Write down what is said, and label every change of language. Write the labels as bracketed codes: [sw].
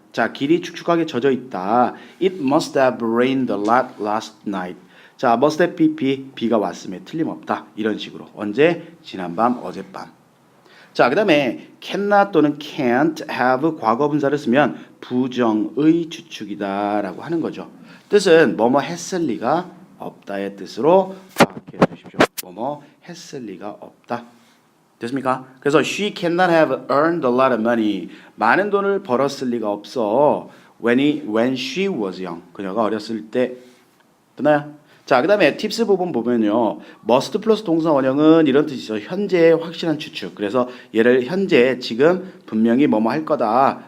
[ko] 자, 길이 축축하게 젖어 있다. [en] It must have rained a lot last night. [ko] 자, must have pp, 비가 왔음에 틀림없다. 이런 식으로. 언제? 지난밤, 어젯밤. 자, 그 다음에 cannot 또는 can't have 과거분사를 쓰면 부정의 추측이다 라고 하는 거죠. 뜻은 뭐뭐 했을 리가 없다의 뜻으로 파악해 주십시오. 뭐뭐 했을 리가 없다. 됐습니까? 그래서 [en] she cannot have earned a lot of money. [ko] 많은 돈을 벌었을 리가 없어. [en] when she was young. [ko] 그녀가 어렸을 때. 됐나요? 자, 그 다음에 팁스 부분 보면요. must 플러스 동사 원형은 이런 뜻이죠. 현재의 확실한 추측. 그래서 얘를 현재, 지금 분명히 뭐뭐 할 거다.